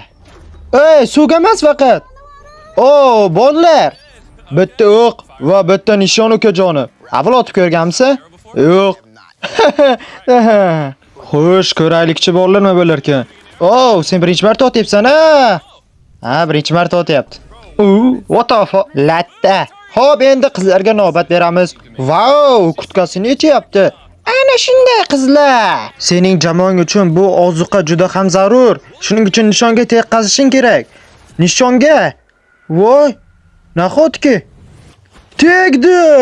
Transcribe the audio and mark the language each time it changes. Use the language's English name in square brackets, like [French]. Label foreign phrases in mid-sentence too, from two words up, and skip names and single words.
[Uzbek] Ey, suvga emas faqat. Bolalar. Bitta o'q va bitta nishon ukajonim. Avval otib ko'rganmisiz? Yo'q. Xo'sh, ko'raylikchi bolalar nima bo'lar ekan? Sen birinchi marta otyapsan, ha? Birinchi marta otyapti. [English] What the fuck? [Uzbek] Latta. Xo'p, endi qizlarga navbat beramiz. Vau, kurtkasini yechyapti. Ana shunday qizlar. Sening jamoang uchun bu ozuqa juda ham zarur. Shuning uchun nishonga teqqazishing kerak. Nishonga? Voy, nahotki tegdi.